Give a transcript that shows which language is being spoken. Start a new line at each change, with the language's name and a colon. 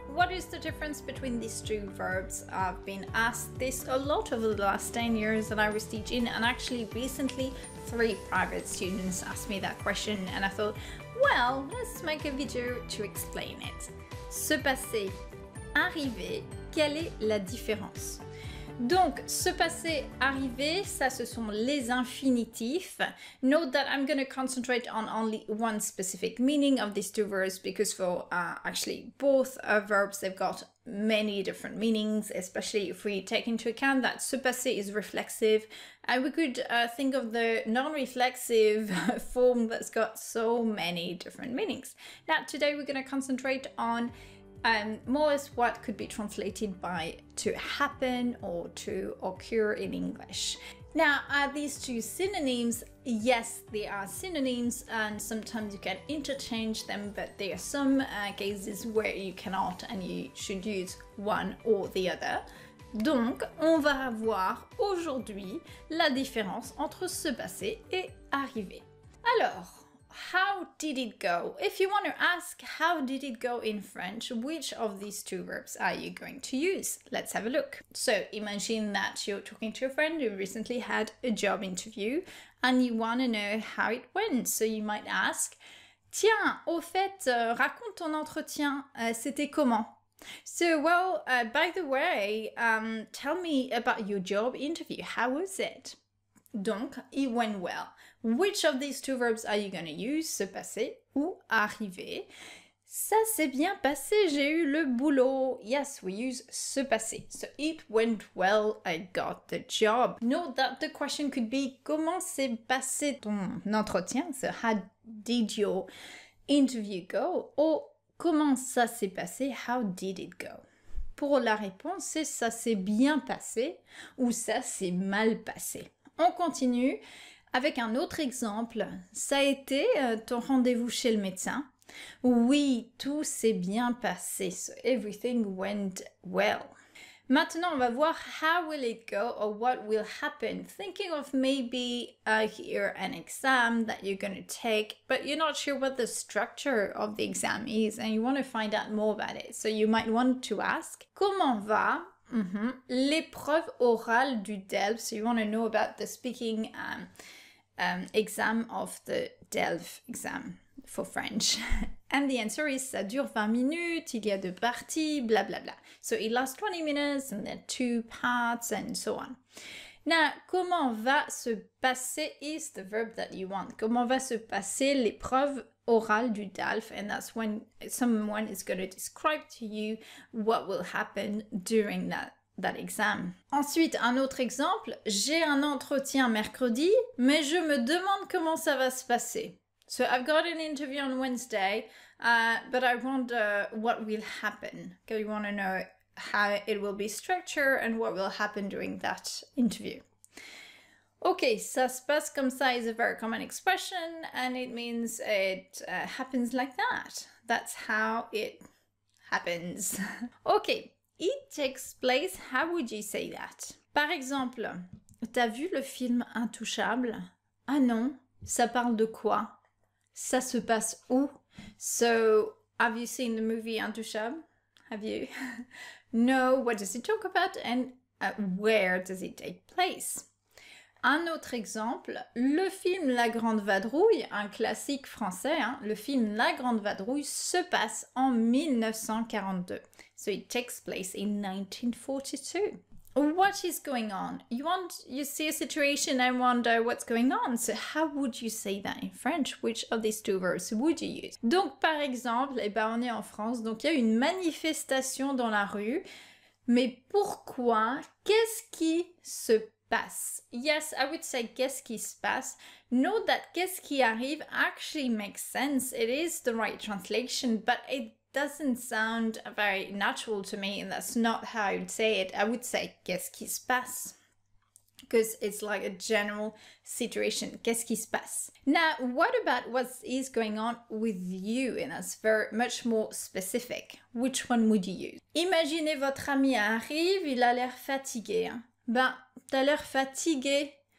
English: What is the difference between these two verbs? I've been asked this a lot over the last 10 years that I was teaching, and actually recently 3 private students asked me that question, and I thought, well, let's make a video to explain it.
French: Se passer, arriver, quelle est la différence? Donc, se passer, arriver, ça ce sont les infinitifs.
English: Note that I'm going to concentrate on only one specific meaning of these two verbs because for actually both verbs, they've got many different meanings, especially if we take into account that se passer is reflexive. And we could think of the non-reflexive form that's got so many different meanings. Now, today we're going to concentrate on more as what could be translated by to happen or to occur in English. Now, are these two synonyms? Yes, they are synonyms, and sometimes you can interchange them, but there are some cases where you cannot and you should use one or the other.
French: Donc, on va voir aujourd'hui la différence entre se passer et arriver. Alors,
English: how did it go? If you want to ask how did it go in French, which of these two verbs are you going to use? Let's have a look. So imagine that you're talking to a friend who recently had a job interview and you want to know how it went. So you might ask,
French: tiens, au fait, raconte ton entretien, c'était comment?
English: So, well, by the way, tell me about your job interview. How was it?
French: Donc,
English: it went well. Which of these two verbs are you going to use?
French: Se passer ou arriver? Ça s'est bien passé, j'ai eu le boulot.
English: Yes, we use se passer. So it went well, I got the job. Note that the question could be
French: comment s'est passé ton entretien?
English: So how did your interview go? Or
French: comment ça s'est passé?
English: How did it go?
French: Pour la réponse, c'est ça s'est bien passé ou ça s'est mal passé. On continue avec un autre exemple. Ça a été ton rendez-vous chez le médecin? Oui, tout s'est bien passé.
English: So everything went well.
French: Maintenant, on va voir
English: how will it go or what will happen. Thinking of maybe here an exam that you're going to take, but you're not sure what the structure of the exam is and you want to find out more about it. So you might want to ask,
French: comment va l'épreuve orale du DELF?
English: So you want to know about the speaking exam of the DELF exam for French. And the answer is,
French: ça dure 20 minutes, il y a 2 parties, blah, blah, blah.
English: So it lasts 20 minutes and then 2 parts and so on. Now,
French: comment va se passer
English: is the verb that you want.
French: Comment va se passer l'épreuve orale du DELF?
English: And that's when someone is going to describe to you what will happen during that exam.
French: Ensuite, un autre exemple. J'ai un entretien mercredi, mais je me demande comment ça va se passer.
English: So I've got an interview on Wednesday, but I wonder what will happen. Because you want to know how it will be structured and what will happen during that interview. Okay,
French: ça se passe comme ça
English: is a very common expression and it means it happens like that. That's how it happens. Okay, it takes place, how would you say that?
French: Par exemple, t'as vu le film Intouchable? Ah non, ça parle de quoi? Ça se passe où?
English: So, have you seen the movie Intouchable? Have you? No, what does it talk about and where does it take place?
French: Un autre exemple, le film La Grande Vadrouille, un classique français, le film La Grande Vadrouille se passe en 1942.
English: So it takes place in 1942. What is going on? You see a situation and wonder what's going on. So how would you say that in French? Which of these two verbs would you use?
French: Donc par exemple, on est en France, donc il y a une manifestation dans la rue. Mais pourquoi? Qu'est-ce qui se passe?
English: Yes, I would say
French: qu'est-ce qui se passe.
English: Note that
French: qu'est-ce qui arrive
English: actually makes sense. It is the right translation, but it doesn't sound very natural to me, and that's not how I would say it. I would say
French: qu'est-ce qui se passe,
English: because it's like a general situation.
French: Qu'est-ce qui se passe?
English: Now, what about what is going on with you? And that's very much more specific. Which one would you use?
French: Imaginez votre ami arrive, il a l'air fatigué. Ben, t'as l'air fatigué.